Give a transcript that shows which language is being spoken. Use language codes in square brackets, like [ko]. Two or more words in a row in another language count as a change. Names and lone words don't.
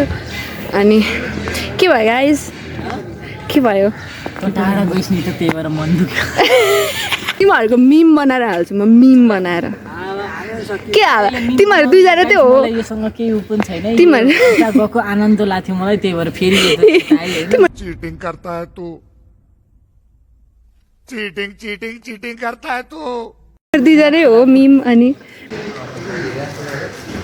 [ne] अनि के भयो गाइस, के भयो? टाढा गइस नि त, त्यही भएर मन दुख्यो। तिमीहरूको मिम बनाएर हाल्छु म, मिम बनाएर। के हाल तिमीहरू 2जना त्यो हो। योसँग केही उ पनि छैन। तिमीहरू गएको आनन्द लाग्थ्यो मलाई, त्यही भएर फेरि [hi] चीटिंग करता है तू, चीटिंग करता है तू। 2जना हो मिम।